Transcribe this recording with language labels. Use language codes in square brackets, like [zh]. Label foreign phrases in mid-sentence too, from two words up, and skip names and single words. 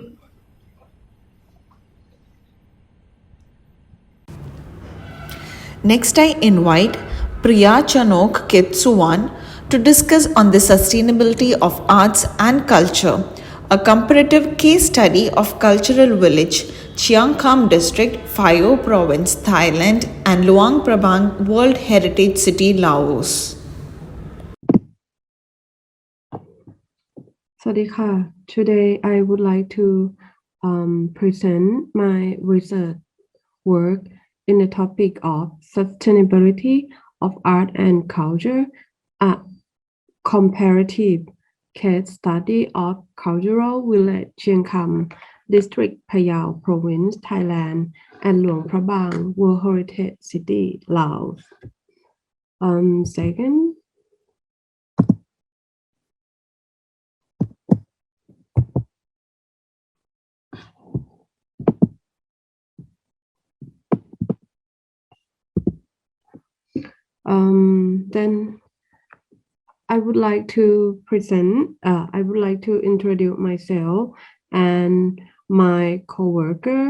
[en] Next, I invite Priya Chanok Ketsuwan to discuss on the sustainability of arts and culture, a comparative case study of cultural village, Chiang Kham District, Phai Province, Thailand, and Luang Prabang World Heritage City, Laos. [th] สวัสดีค่ะ [en] Today I would like to present my research work in the topic of sustainability of art and culture, a comparative case study of cultural village Chiang Kham District, Phai Province, Thailand, and Luang Prabang World Heritage City, Laos. Second, then I would like to introduce myself and my co-worker.